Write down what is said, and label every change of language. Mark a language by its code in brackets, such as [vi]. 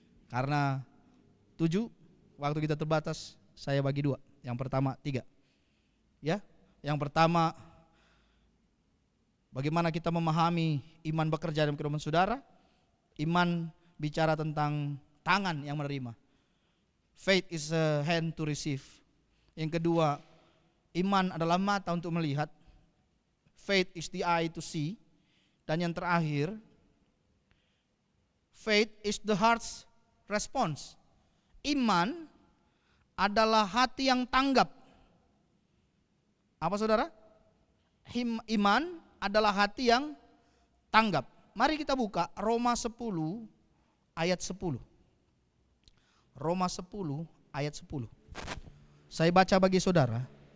[id] Karena 7, waktu kita terbatas, saya bagi 2. Yang pertama 3. Ya, yang pertama, bagaimana kita memahami iman bekerja dalam kehidupan saudara. Iman bicara tentang tangan yang menerima. [en] Faith is a hand to receive. [id] Yang kedua, iman adalah mata untuk melihat. [en] Faith is the eye to see. [id] Dan yang terakhir, [en] Faith is the heart's response. [id] Iman adalah hati yang tanggap. Apa saudara? Iman adalah hati yang tanggap. Mari kita buka Roma 10 ayat 10. Roma 10 ayat 10. Saya baca bagi saudara.